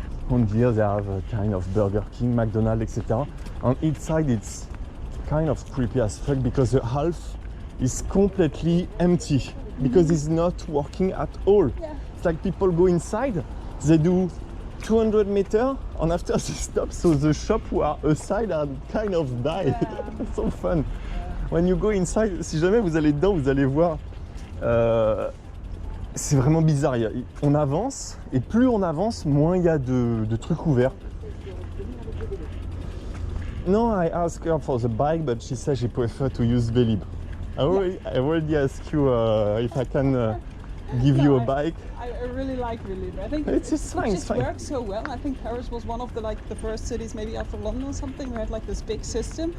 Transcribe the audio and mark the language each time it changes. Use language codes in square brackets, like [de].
[en] And here they have a kind of Burger King, McDonald's, etc. On each side it's kind of creepy as fuck because the half is completely empty because it's not working at all. Yeah. It's like people go inside, they do 200 meters and after they stop, so the shop who are aside are kind of die. Yeah. It's so fun. When you go inside, [fr] si jamais vous allez dedans, vous allez voir, c'est vraiment bizarre. On avance et plus on avance, moins il y a de trucs ouverts. [en] No, I asked her for the bike, but she said she prefer to use Velib. I already asked you if I can give you a bike. I really like Velib. I think It's just fine, it it's just fine. works so well. I think Paris was one of the first cities, maybe after London or something, who had like this big system.